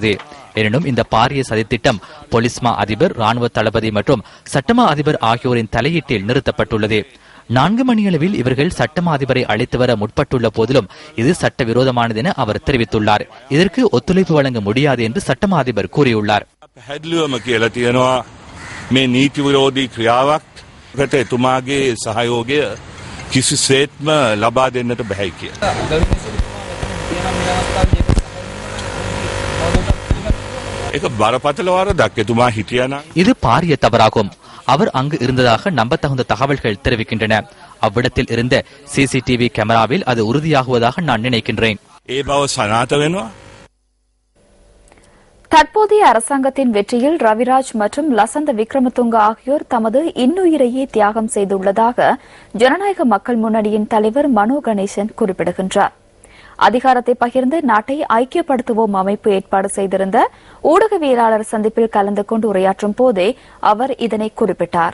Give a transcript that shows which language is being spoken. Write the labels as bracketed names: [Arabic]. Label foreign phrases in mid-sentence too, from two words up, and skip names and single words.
[Tamil] எனினும் இந்த பாரிய சதித்திட்டம் போலீஸ் மா அதிபர், ராணுவ தளபதி மற்றும் சட்டமா அதிபர் ஆகியோரின் தலையீட்டில் நிறுத்தப்பட்டுள்ளது. 4 மணியளவில் இவர்கள் சட்டமா அதிபரை அழைத்து வர முற்பட்டுள்ள போதிலும் இது சட்டவிரோதமானது என அவர் தெரிவித்துள்ளார். இதற்கு ஒத்துழைப்பு வழங்க முடியாது என்று சட்டமா அதிபர் கூறியுள்ளார். [Sinhala] මේ නීති විරෝධී ක්‍රියාවක්කට එතුමාගේ සහයෝගය කිසිසේත්ම ලබා දෙන්නට බැහැ කියලා. ඒක බරපතල වරදක්. එතුමා හිටියානම් [Tamil] இது பாரிய தவறாகும். அவர் அங்கு இருந்ததாக நம்பத்தகுந்த தகவல்கள் தெரிவிக்கின்றன. அவ்விடத்தில் இருந்த சிசிடிவி கேமராவில் அது உறுதியாகுவதாக நான் நினைக்கின்றேன். [Sinhala] ඒ බව සනාථ වෙනවා. [Tamil] தற்போதைய அரசாங்கத்தின் வெற்றியில் ரவிராஜ் மற்றும் லசந்த விக்ரமதுங்க ஆகியோர் தமது இன்னுயிரையே தியாகம் செய்துள்ளதாக ஜனநாயக மக்கள் முன்னணியின் தலைவர் மனோ கணேசன் குறிப்பிடுகின்றார். அதிகாரத்தை பகிர்ந்து நாட்டை ஐக்கியப்படுத்துவோம் அமைப்பு ஏற்பாடு செய்திருந்த ஊடகவியலாளர் சந்திப்பில் கலந்து கொண்டு உரையாற்றும் போதே அவர் இதனை குறிப்பிட்டார்.